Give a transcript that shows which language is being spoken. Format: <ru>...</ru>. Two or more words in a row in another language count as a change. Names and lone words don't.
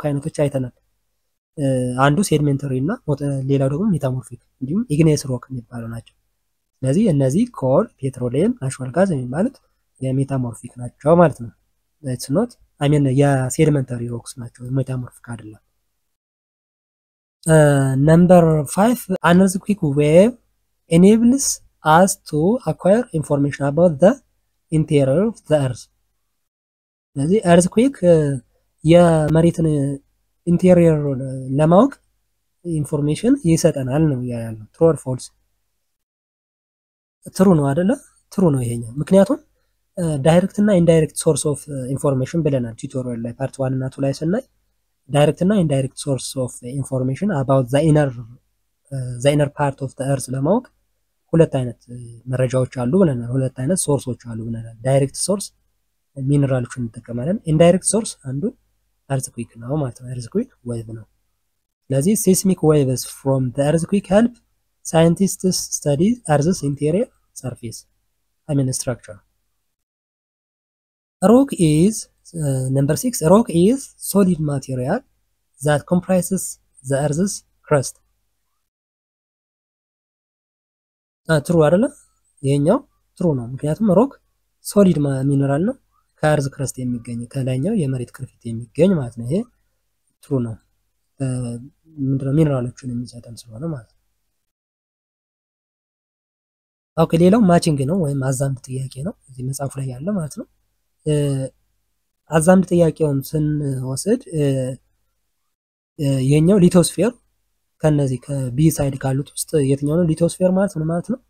<am>አይነቶች አይተናል። አንዱ ሴዲመንተሪ እና ሌላው ደግሞ ሜታሞርፊክ እንዲሁም ኢግኒየስ ሮክ የሚባለው ናቸው። ስለዚህ እነዚህ ኮል፣ ፔትሮሊየም፣ ናቹራል ጋዝ የሚባሉት የሜታሞርፊክ ናቸው ማለት ነው።</am> <en>it's not I mean</en> <am>የሴዲመንተሪ ሮክስ ናቸው፣ ሜታሞርፊክ አይደለም። ነምበር 5</am> <en>an earthquake wave enables us to acquire information about the interior of the earth.</en> <am>ስለዚህ earthquake የመሬትን ኢንቴሪየር ለማወቅ ኢንፎርሜሽን ይሰጠናል ነው ያለው።</am> <en>true or false?</en> <am>ትሩ ነው አይደለ? ትሩ ነው ይሄኛው። ምክንያቱም ዳይሬክት እና ኢንዳይሬክት</am> <en>source of information</en> <am>ብለናል ቱቶሪያል ላይ ፓርት 1 እና 2 ላይ ስናይ ዳይሬክት እና ኢንዳይሬክት</am> <en>source of information about the inner part of the earth</en> <am>ለማወቅ ሁለት አይነት መረጃዎች አሉ ብለናል። ሁለት አይነት ሶርሶች አሉ ብለናል። ዳይሬክት ሶርስ ሚነራሎችን እንጠቀማለን። ኢንዳይሬክት ሶርስ አንዱ earthquake ነው ማለት ነው።</am> <en>earthquake wave</en> <am>ነው። ስለዚህ</am> <en>seismic waves from the earthquake help scientists study earth's interior surface, I mean structure. Rock is number 6 rock is solid material that comprises the earth's crust.</en> <am>true አይደለ? ይሄኛው true ነው። ምክንያቱም</am> <en>rock solid</en> <am>ሚነራል ነው ከአርዝ ክረስት የሚገኝ ከላይኛው የመሬት ክርፊት የሚገኝ ማለት ነው። ይሄ ትሩ ነው። ምንድነው? ሚነራሎችን የሚሰጠን ስለሆነ ማለት ነው። ኦኬ ሌላው ማቺንግ ነው ወይም አዛምድ ጥያቄ ነው እዚህ መጽሐፉ ላይ ያለ ማለት ነው። አዛምድ ጥያቄውን ስንወስድ የኛው ሊቶስፌር ከነዚህ ከቢ ሳይድ ካሉት ውስጥ የትኛው ነው ሊቶስፌር ማለት ምን ማለት ነው?</am>